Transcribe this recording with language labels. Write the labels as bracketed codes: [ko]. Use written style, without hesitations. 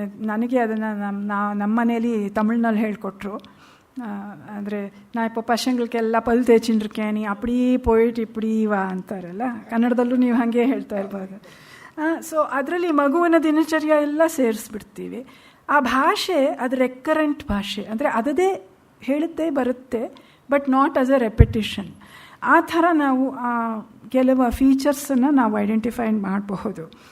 [kn] ನನಗೆ ಅದನ್ನು ನಮ್ಮ ಮನೇಲಿ ತಮಿಳ್ನಲ್ಲಿ ಹೇಳಿಕೊಟ್ರು. ಅಂದರೆ ನಾ [ta] இப்போ பசங்களுக்கெಲ್ಲ பல் தேய்ச்சின்றிருக்கேன், நீ அப்படியே போயிட்டு இப்படி வா [kn] ಅಂತಾರಲ್ಲ, ಕನ್ನಡದಲ್ಲೂ ನೀವು ಹಾಗೆ ಹೇಳ್ತಾ ಇರ್ಬೋದು. ಸೊ ಅದರಲ್ಲಿ ಮಗುವಿನ ದಿನಚರ್ಯ ಎಲ್ಲ ಸೇರಿಸ್ಬಿಡ್ತೀವಿ. ಆ ಭಾಷೆ ಅದು ರೆಕರೆಂಟ್ ಭಾಷೆ, ಅಂದರೆ ಅದದೇ ಹೇಳುತ್ತೆ ಬರುತ್ತೆ, [en] But not as a repetition. [kn] ಆ ಥರ ನಾವು ಕೆಲವು ಫೀಚರ್ಸನ್ನು ನಾವು ಐಡೆಂಟಿಫೈ ಮಾಡಬಹುದು.